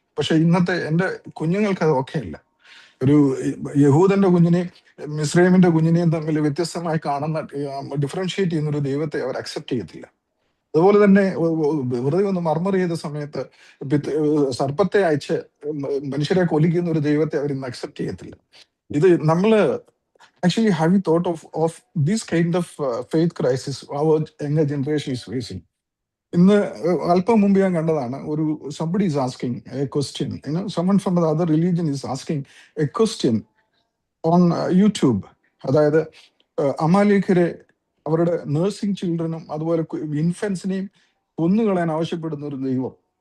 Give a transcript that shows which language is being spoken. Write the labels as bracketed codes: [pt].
[ml] പക്ഷെ ഇന്നത്തെ എൻ്റെ കുഞ്ഞുങ്ങൾക്ക് അത് ഓക്കെ അല്ല. ഒരു യഹൂദന്റെ കുഞ്ഞിനെയും മിസ്രൈമിന്റെ കുഞ്ഞിനെയും തമ്മിൽ വ്യത്യസ്തമായി കാണുന്ന ഡിഫറൻഷിയേറ്റ് ചെയ്യുന്ന ഒരു ദൈവത്തെ അവർ അക്സെപ്റ്റ് ചെയ്യത്തില്ല. അതുപോലെ തന്നെ വെറുതെ ഒന്ന് മർമർ ചെയ്ത സമയത്ത് സർപ്പത്തെ അയച്ച് മനുഷ്യരെ കൊല്ലിക്കുന്ന ഒരു ദൈവത്തെ അവർ ഇന്ന് അക്സെപ്റ്റ് ചെയ്യത്തില്ല. ഇത് നമ്മള് [en] actually have you thought of this kind of faith crisis our younger generation is facing? [ml] ഇന്ന് അല്പം മുമ്പ് ഞാൻ കണ്ടതാണ്, ഒരു [en] somebody is asking a question, someone from the other religion is asking a question on YouTube. [ml] അതായത് അമാലേഖരെ അവരുടെ nursing ചിൽഡ്രനും അതുപോലെ ഇൻഫൻസിനെയും കൊന്നുകളയാൻ ആവശ്യപ്പെടുന്ന ഒരു ദൈവം.